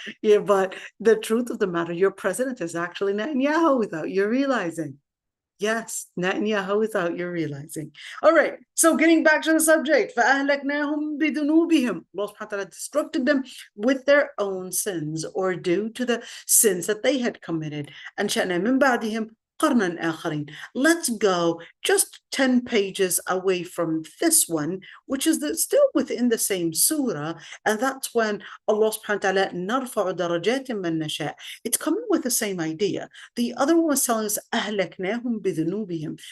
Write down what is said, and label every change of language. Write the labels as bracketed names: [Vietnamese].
[English] Yeah, but the truth of the matter, your president is actually Netanyahu without you realizing. Yes, Netanyahu without you realizing. All right, so getting back to the subject, [Arabic] فَأَهْلَكْنَاهُمْ بِذُنُوبِهِمْ. [English] Allah subhanahu wa ta'ala destructed them with their own sins or due to the sins that they had committed. [Arabic] And شَأْنَا مِنْ بَعْدِهِمْ قَرْنًا آخَرِينَ. [English] Let's go just 10 pages away from this one, which is still within the same surah, and that's when Allah subhanahu wa ta'ala [Arabic] نَرْفَعُ دَرَجَاتٍ مَنْ نَشَاءُ. [English] It's coming with the same idea. The other one was telling us [Arabic] أَهْلَكْنَاهُمْ بِذُنُوبِهِمْ.